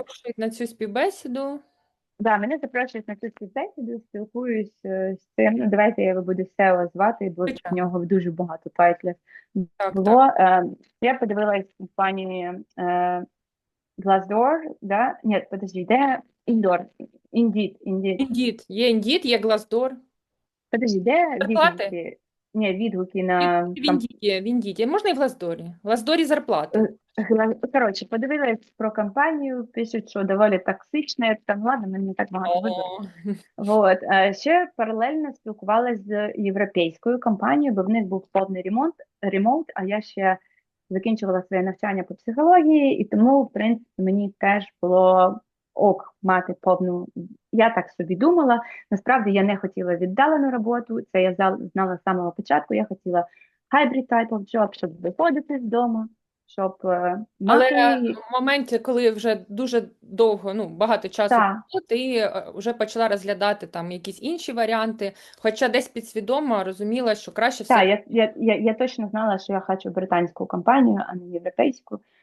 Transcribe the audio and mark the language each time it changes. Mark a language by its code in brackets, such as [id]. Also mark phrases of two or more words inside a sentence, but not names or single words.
[uk] запрошують на цю співбесіду. да, мене запрошують на цю співбесіду, спілкуюсь з цим. Ну, давайте я його буду SEO звати, бо в Звичайно, нього дуже багато тайтлів так, так. було. Я подивилась компанії Glassdoor, да? Ні, подожди, де Indoor? Indeed. Indeed, є Glassdoor. Подожди, де Зарплати? відгуки? Ні, відгуки на В Індіді. Можна і в Глаздорі. В Глаздорі зарплати. Коротше, подивилась про компанію, пишуть, що доволі токсична, там ладно, мені не так багато вибору. О, Вот. Ще паралельно спілкувалася з європейською компанією, бо в них був повний ремонт, а я ще закінчувала своє навчання по психології, і тому, в принципі, мені теж було ок мати повну. Я так собі думала. Насправді я не хотіла віддалену роботу, це я знала з самого початку. Я хотіла [en] hybrid type of job, [uk] щоб виходити з дому, щоб Але мати. в моменті, коли вже дуже довго, ну, багато часу Та, пройшло, ти вже почала розглядати там якісь інші варіанти, хоча десь підсвідомо розуміла, що краще все я точно знала, що я хочу британську компанію, а не європейську.